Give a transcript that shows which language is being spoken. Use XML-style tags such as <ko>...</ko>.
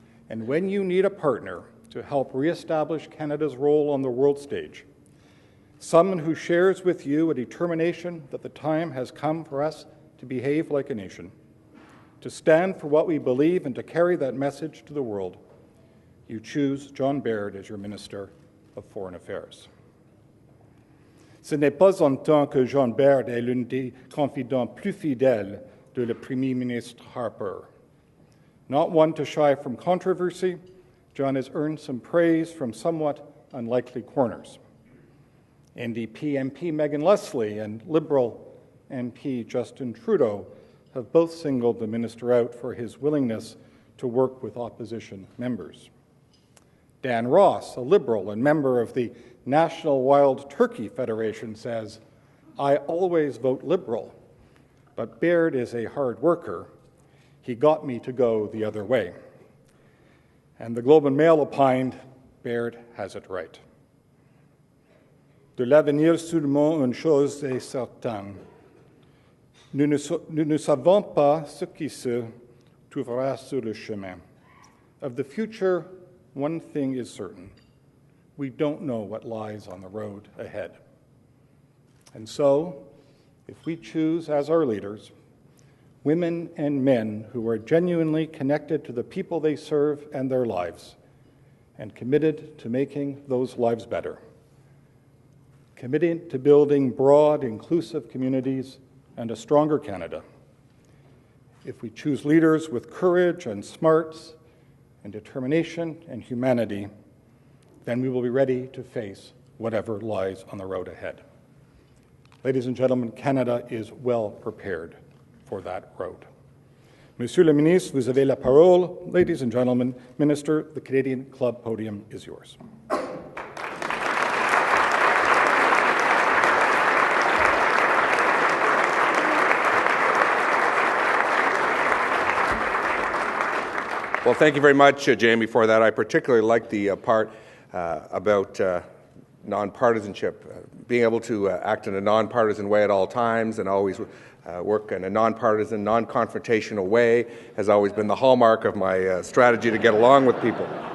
<en>And when you need a partner to help reestablish Canada's role on the world stage, someone who shares with you a determination that the time has come for us to behave like a nation, to stand for what we believe and to carry that message to the world, you choose John Baird as your Minister of Foreign Affairs.</en> <fr>Ce n'est pas en tant que John Baird est l'un des confidents plus fidèles de le Premier ministre Harper.</fr> <en>Not one to shy from controversy, John has earned some praise from somewhat unlikely corners. NDP MP Megan Leslie and Liberal MP Justin Trudeau have both singled the minister out for his willingness to work with opposition members. Dan Ross, a Liberal and member of the National Wild Turkey Federation, says, "I always vote Liberal, but Baird is a hard worker. He got me to go the other way." And the Globe and Mail opined, Baird has it right.</en> <fr>De l'avenir seulement une chose est certaine. Nous ne savons pas ce qui se trouvera sur le chemin.</fr> <en>Of the future, one thing is certain. We don't know what lies on the road ahead. And so, if we choose as our leaders women and men who are genuinely connected to the people they serve and their lives, and committed to making those lives better, committed to building broad, inclusive communities and a stronger Canada, if we choose leaders with courage and smarts and determination and humanity, then we will be ready to face whatever lies on the road ahead. Ladies and gentlemen, Canada is well prepared for that road.</en> <fr>Monsieur le Ministre, vous avez la parole.</fr> <en>Ladies and gentlemen, Minister, the Canadian Club podium is yours. Well, thank you very much, Jamie, for that. I particularly like the part about nonpartisanship, being able to act in a nonpartisan way at all times and always work in a nonpartisan, non-confrontational way has always been the hallmark of my strategy to get along with people.</en>